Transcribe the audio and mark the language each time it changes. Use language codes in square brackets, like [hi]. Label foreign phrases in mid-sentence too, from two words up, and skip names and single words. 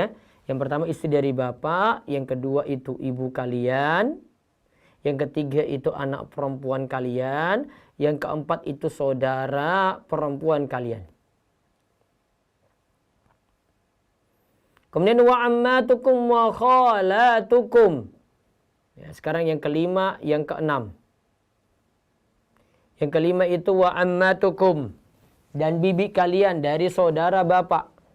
[id] Yang pertama istri dari bapak, yang kedua itu ibu kalian, yang ketiga itu anak perempuan kalian, yang keempat itu saudara perempuan kalian. Kemudian [ar] وعماتكم وخالاتكم. [id] Ya, sekarang yang kelima, yang keenam. Yang kelima itu [ar] وعماتكم, [id] dan bibi kalian dari saudara bapak.